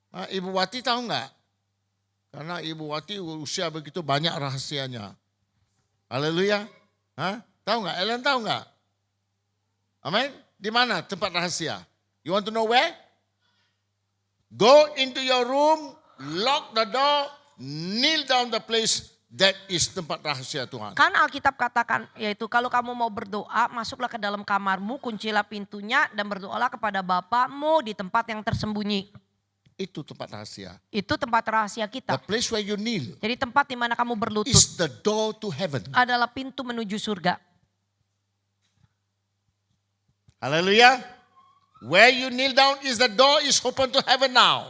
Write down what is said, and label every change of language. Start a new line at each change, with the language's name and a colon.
Indonesian: Ibu Wati tahu nggak? Karena Ibu Wati usia begitu banyak rahasianya. Haleluya. Tahu nggak? Ellen tahu nggak? Amin. Di mana tempat rahasia?
English: You want to know where? Go into your room, lock the door, kneel down the place, That is
Indonesian: tempat rahasia Tuhan. Kan Alkitab katakan yaitu kalau kamu mau berdoa masuklah ke dalam kamarmu, kuncilah pintunya dan berdoalah kepada Bapamu di tempat yang tersembunyi. Itu tempat rahasia. Itu tempat rahasia
English: The
Indonesian: kita.
English: place where you kneel
Indonesian: Jadi tempat di mana kamu berlutut
English: is the door to heaven.
Indonesian: adalah pintu menuju surga.
English: Hallelujah. Where you kneel down is the door is open to heaven now.